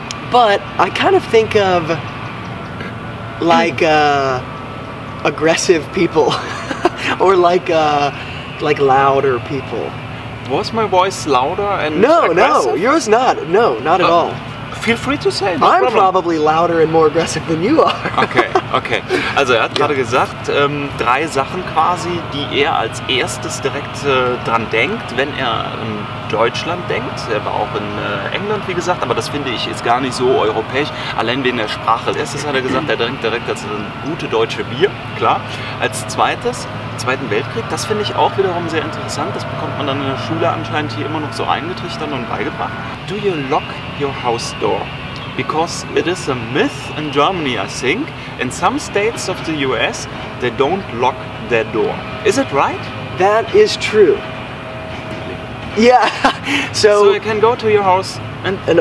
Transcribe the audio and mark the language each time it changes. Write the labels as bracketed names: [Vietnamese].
[English] But I kind of think of like aggressive people or like louder people. Was my voice louder and No, aggressive? no, yours not. No, not at all. Feel free to say, no I'm problem. probably louder and more aggressive than you are. Okay, okay. [German] Also er hat gerade gesagt, 3 Sachen quasi, die er als erstes direkt dran denkt, wenn er an Deutschland denkt. Er war auch in England, wie gesagt, aber das finde ich ist gar nicht so europäisch, allein wegen der Sprache. Als erstes hat er gesagt, er denkt direkt an gute deutsche Bier, klar. Als zweites, Zweiten Weltkrieg, das finde ich auch wiederum sehr interessant. Das bekommt man dann in der Schule anscheinend hier immer noch so eingetrichtert und beigebracht. [English] Do you lock your house door? Because it is a myth in Germany, I think. In some states of the US, they don't lock their door. Is it right? That is true. Yeah, So you can go to your house and